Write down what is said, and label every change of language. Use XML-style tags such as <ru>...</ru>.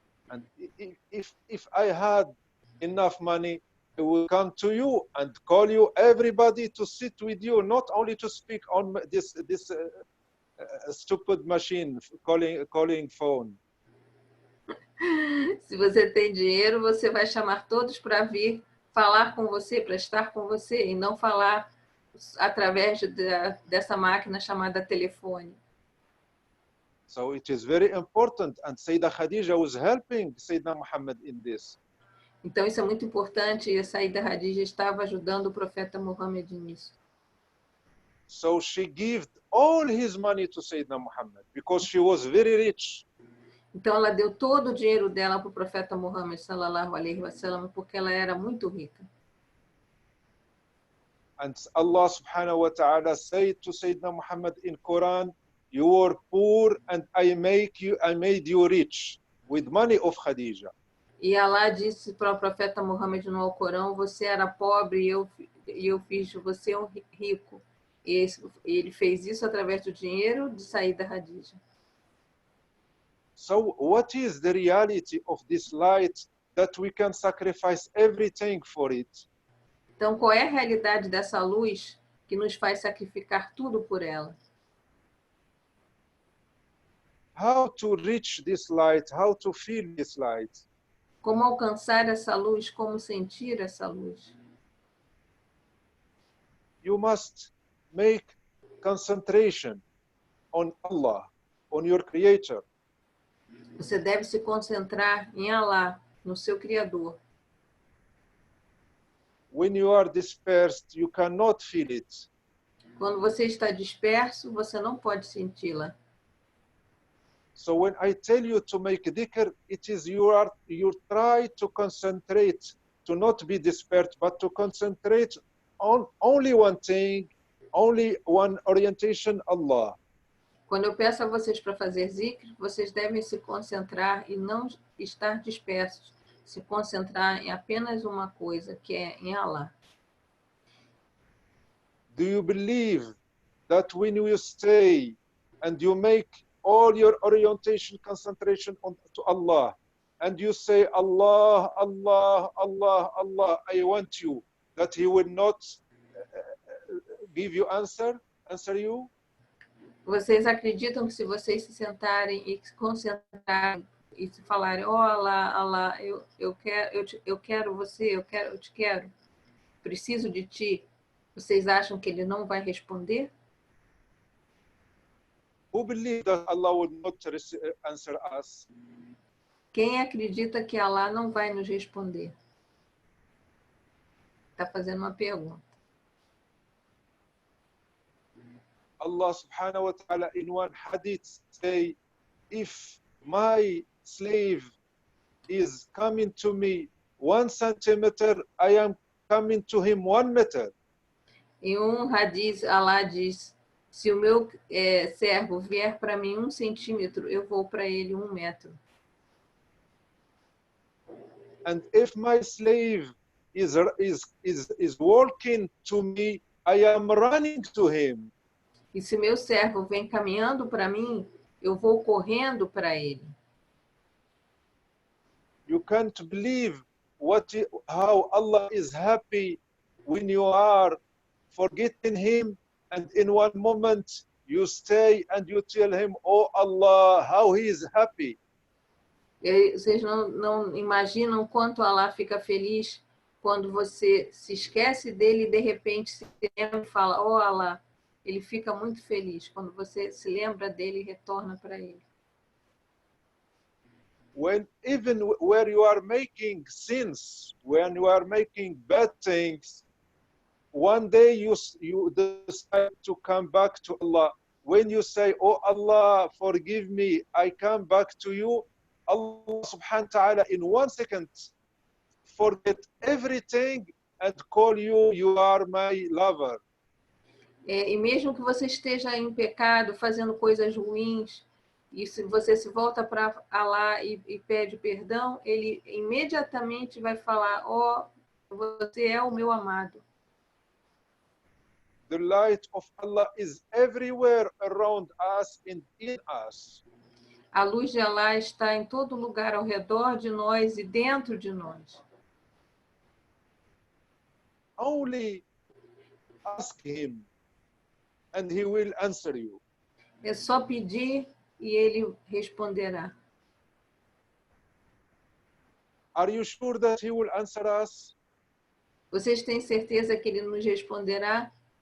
<en>And if I had enough money, I would come to you and call you everybody to sit with you, not only to speak on this stupid machine calling phone.</en> <pt>Se você tem dinheiro, você vai chamar todos para vir falar com você, para estar com você, e não falar através dessa máquina chamada telefone.</pt> <en>So it is very important, and Sayyidah Khadija was helping Sayyidina Muhammad in this.</en> <pt>Então isso é muito importante, e a Saída Khadija estava ajudando o profeta Muhammad nisso.</pt> <en>So she gave all his money to Sayyidina Muhammad because she was very rich.</en> <pt>Então ela deu todo o dinheiro dela para o profeta Muhammad sallallahu alaihi wasallam porque ela era muito rica.</pt> <en>And Allah subhanahu wa ta'ala said to Sayyidina Muhammad in Quran, you were poor and I made you rich with money of Khadija.</en> <pt>E Allah disse para o profeta Muhammad no Alcorão, você era pobre e eu fiz você um rico. E ele fez isso através do dinheiro de Saída Khadija.</pt> <en>So what is the reality of this light that we can sacrifice everything for it?</en> <pt>Então, qual é a realidade dessa luz que nos faz sacrificar tudo por ela?</pt> <en>How to reach this light? How to feel this light?</en> <pt>Como alcançar essa luz? Como sentir essa luz?</pt> <en>You must make concentration on Allah, on your Creator.</en> <pt>Você deve se concentrar em Allah, no seu Criador.</pt> <en>When you are dispersed, you cannot feel it.</en> <pt>Quando você está disperso, você não pode senti-la.</pt> <en>So when I tell you to make dhikr, it is you try to concentrate, to not be dispersed, but to concentrate on only one thing, only one orientation, Allah.</en> <pt>Quando eu peço a vocês para fazer zikr, vocês devem se concentrar e não estar dispersos. Se concentrar em apenas uma coisa, que é em Allah.</pt> <en>Do you believe that when you stay and you make all your orientation, concentration to Allah, and you say, Allah, Allah, Allah, Allah, I want you, that He will not give you answer you?</en> <pt>Vocês acreditam que se vocês se sentarem e se concentrarem e se falarem, oh Allah, Allah, eu quero você, eu te quero, preciso de ti, vocês acham que ele não vai responder?</pt> <en>Who believe that Allah will not answer us?</en> <pt>Quem acredita que Allah não vai nos responder? Está fazendo uma pergunta.</pt> <en>Allah subhanahu wa ta'ala in one hadith say, if my slave is coming to me 1 centimeter, I am coming to him 1 meter.</en> <pt>Em um hadith, Allah diz, se o meu servo vier para mim 1 centímetro, eu vou para ele 1 metro.</pt> <en>And if my slave is walking to me, I am running to him.</en> <pt>E se meu servo vem caminhando para mim, eu vou correndo para ele.</pt> <en>You can't believe how Allah is happy when you are forgetting him, and in one moment you stay and you tell him, oh Allah, how he is happy.</en> <pt>Vocês não imaginam quanto Allah fica feliz quando você se esquece dele e de repente se lembra e fala, oh Allah. Ele fica muito feliz quando você se lembra dele e retorna para ele.</pt> <en>Even where you are making sins, when you are making bad things, one day you decide to come back to Allah. When you say, oh Allah, forgive me, I come back to you, Allah subhanahu wa ta'ala in 1 second forget everything and call you, you are my lover.</en> <pt>E mesmo que você esteja em pecado, fazendo coisas ruins, e se você se volta para Allah e pede perdão, ele imediatamente vai falar, oh, você é o meu amado.</pt> <en>The light of Allah is everywhere around us and in us.</en> <pt>A luz de Allah está em todo lugar ao redor de nós e dentro de nós.</pt> <en>Only ask him and he will answer you.</en> <pt>É só pedir e ele responderá.</pt> <en>Are you sure that he will answer us?</en> <pt>Vocês têm certeza que ele nos responderá?</pt>